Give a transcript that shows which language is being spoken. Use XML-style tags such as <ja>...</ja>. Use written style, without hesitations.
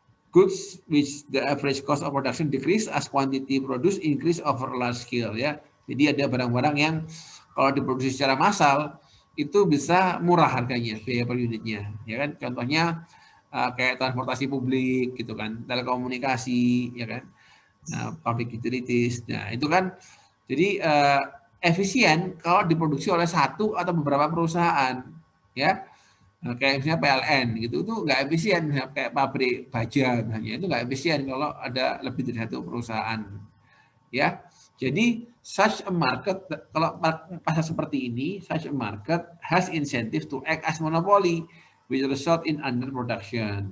<en>Goods which the average cost of production decrease as quantity produced increase over large scale ya.</en> <id>Jadi ada barang-barang yang kalau diproduksi secara massal itu bisa murah harganya, biaya per unitnya, ya kan. Contohnya kayak transportasi publik gitu kan, telekomunikasi ya kan, public utilities. Nah itu kan jadi efisien kalau diproduksi oleh satu atau beberapa perusahaan ya. Nah, kayak misalnya PLN gitu itu nggak efisien, misalnya kayak pabrik baja misalnya itu nggak efisien kalau ada lebih dari satu perusahaan ya. Jadi</id> <en>such a market,</en> <id>kalau pasar seperti ini,</id> <en>such a market has incentive to act as monopoly which result in underproduction.</en>